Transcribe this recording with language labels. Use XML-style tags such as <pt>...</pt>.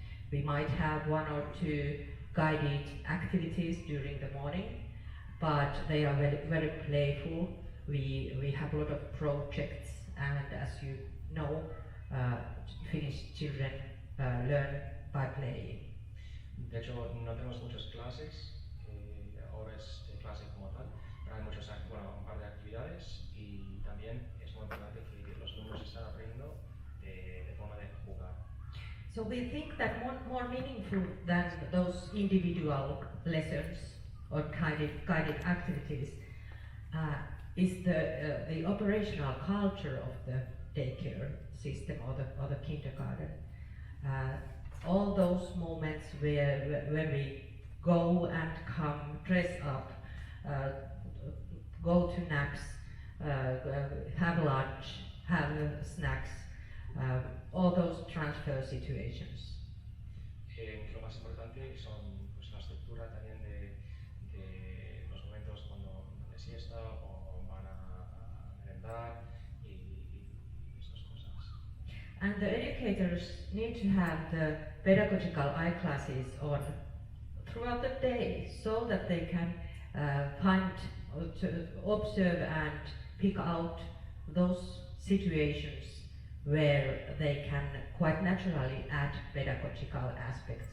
<en>We might have one or two guided activities during the morning, but they are very, very playful. We have a lot of projects, and as you know, Finnish children learn by playing.</en> <es>De hecho, no tenemos muchas clases, ahora es clase como tal, pero hay muchos, un par de actividades y también es muy importante que los alumnos están aprendiendo de forma de jugar.</es> <en>So we think that more meaningful than those individual lessons or guided activities is the operational culture of the daycare system or the kindergarten. All those moments where we go and come, dress up, go to naps, have lunch, have snacks, all those transfer situations.</en> <es>Lo más importante son pues, la estructura también de los momentos cuando de siesta o van a merendar y estas cosas.</es> <en>And the educators need to have the pedagogical eye classes on throughout the day so that they can find, to observe and pick out those situations where they can quite naturally add pedagogical aspects.</en>